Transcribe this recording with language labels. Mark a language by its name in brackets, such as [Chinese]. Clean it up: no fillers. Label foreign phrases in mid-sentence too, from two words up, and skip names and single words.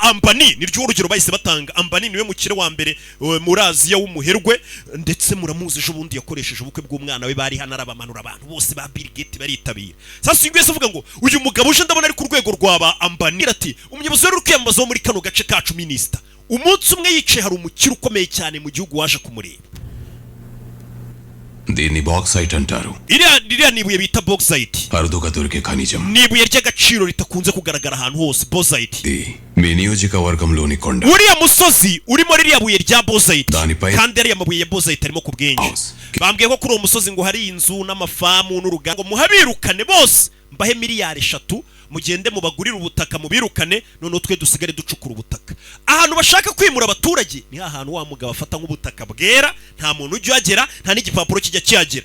[Kinyarwanda] Ambani ni ryo urugero bahise batanga. Ambani niwe mukire wa mbere muri Aziya w'umuherwe, ndetse muramuzi ejo bundi yakoresheje ubukwe bw'umwana we, bari hano arabamanura abantu bose ba Bill Gates baritabira. Sasa ingwese uvuga ngo uyu mugabo uje ndabona ari ku rwego rwaba Ambani. Ati umuyobozi wari kwiyambaza muri kano gace kacu minister, umunsi umwe yicaye hari umukire ukomeye cyane mu gihugu waje kumureba. [Telugu] దీన్ని బాక్సైట్ అంటారు. [Kinyarwanda] iriya nibuye bita bauxite, [Telugu] అరుదుగా దొరికే ఖనిజం. [Kinyarwanda] nibuye ry'agaciro ritakunze kugaragara ahantu hose. Bauxite [Telugu] మీ నియోజకవర్గంలోని కొండ. [Kinyarwanda] uriya musozi urimo ririya buye rya bauxite, [Telugu] Danipai. [Kinyarwanda] kandi ariya mabuye ya bauxite arimo ku bwinshi. Bambwiye ko kuri uwo musozi ngo hari inzu n'amafamu n'uruganda, ngo muhabirukane bose mbahe miliyari 3 mugende mubagurira ubutaka mubirukane, none twe dusigare ducukura ubutaka. Ahantu bashaka kwimura abaturage ni ahantu wa mugabo afata nk'ubutaka bwera, nta muntu ujya agera, nta n'igipapuro kijya cyagera.